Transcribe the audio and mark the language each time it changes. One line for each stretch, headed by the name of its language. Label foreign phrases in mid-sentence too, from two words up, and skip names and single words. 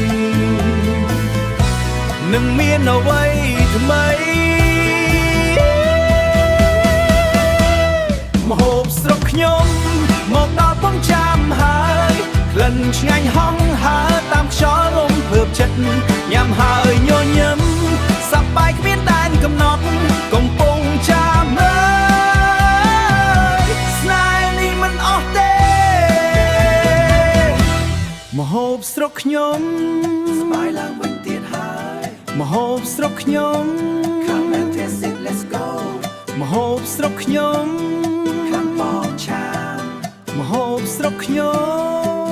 Khmer: នឹងមានអ្វីថ្មីម្ហូបស្រុកខ្ញុំមកដល់បងចាំហើយក្លិនឆ្ងាញ់ហងហើរតាមខ្យល់លំភើបចិត្តញ៉ាំហើយញញឹមសប្បាយគ្មានដែនកំណត់កំពុងចាំមើលស្នេហ៍នេះមិនអស់ទេ ម្ហូបស្រុកខ្ញុំសប្បាយឡើងវិញទៀតហើយម្ហូបស្រុកខ្ញុំ
English: Come and taste it let's go
Khmer: ម្ហូបស្រុកខ្ញុំ
English: Come on
Khmer: ឆាម្ហូបស្រុកខ្ញុំ